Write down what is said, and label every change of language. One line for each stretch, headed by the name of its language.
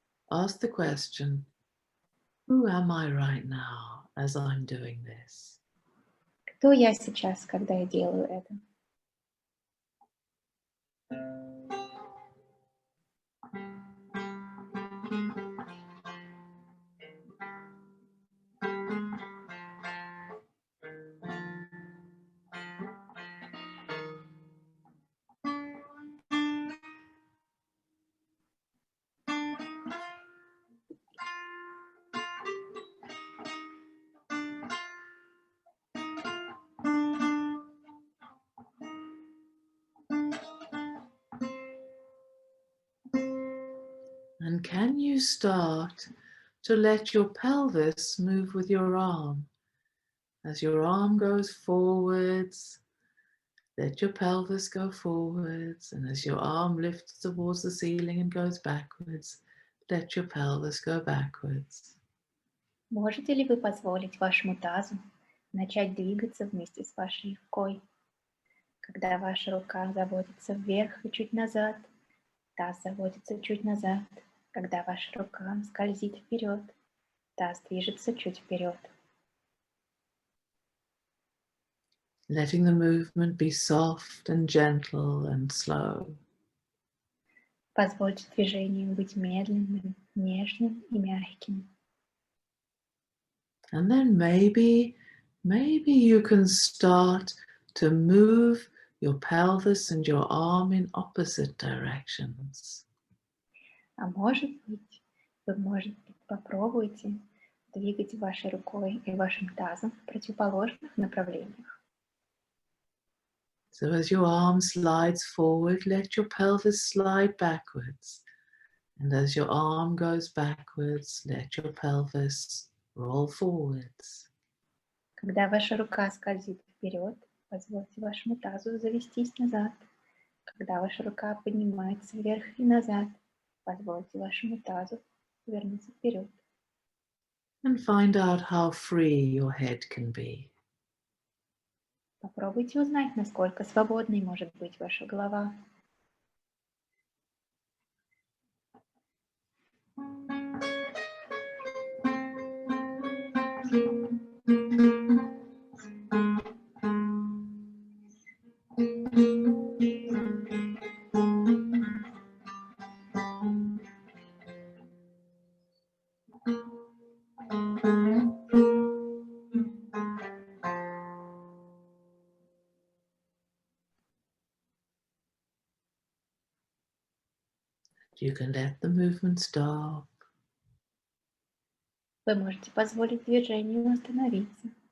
English: Ask the question, who am I right now as I'm doing this?
Russian: Кто я сейчас, когда я делаю это?
English: And can you start to let your pelvis move with your arm? As your arm goes forwards, let your pelvis go forwards, and as your arm lifts towards the ceiling and goes backwards, let your pelvis go backwards.
Russian: Можете ли вы позволить вашему тазу начать двигаться вместе с вашей рукой? Когда ваша рука заводится вверх и чуть назад, таз заводится чуть назад. Когда ваша рука скользит вперед, таз движется чуть вперед.
English: Letting the movement be soft and gentle and slow.
Russian: Позвольте движению быть медленным, нежным и мягким.
English: And then maybe you can start to move your pelvis and your arm in opposite directions.
Russian: А может быть, вы попробуйте двигать вашей рукой и вашим тазом в противоположных направлениях.
English: So as your arm slides forward, let your pelvis slide backwards. And as your arm goes backwards, let your pelvis roll forwards.
Russian: Когда ваша рука скользит вперед, позвольте вашему тазу завестись назад. Когда ваша рука поднимается вверх и назад, позвольте вашему тазу вернуться вперед.
English: And find out how free your head can be.
Russian: Попробуйте узнать, насколько свободной может быть ваша голова.
English: You can let the movement stop.
Russian: Вы можете позволить движению остановиться.